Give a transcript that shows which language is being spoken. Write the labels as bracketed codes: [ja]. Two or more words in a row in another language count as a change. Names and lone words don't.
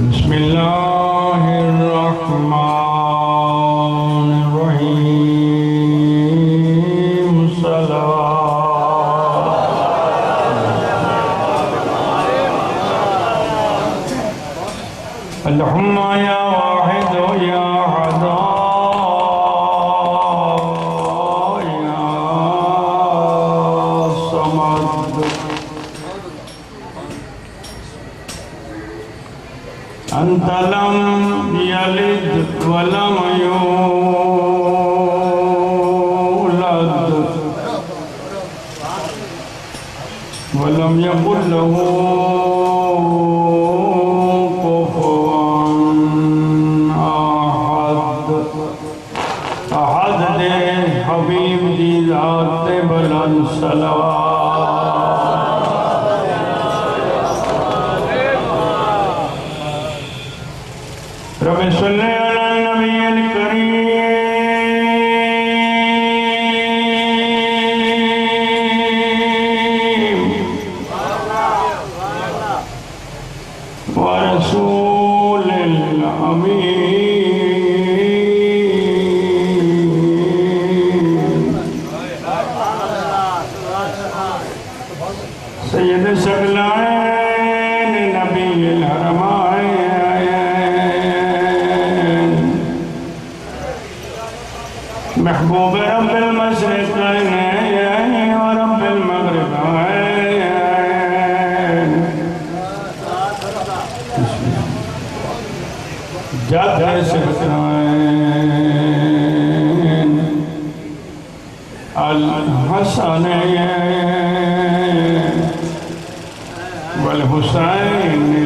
[ar] بسم الله الرحمن الرحيم اللهم يا واحد يا أحد يا صمد أنت لم يلد ولم يولد ولم يكل له [pa] احد دے حبیب دی ذات بلند [ar] صلوات ربي صل على النبي الكريم ورسول الأمين سيد الثقلين نبي الحرمين محبوب رب المشرقين ورب المغربين جد الثقلين الحسنين والحسين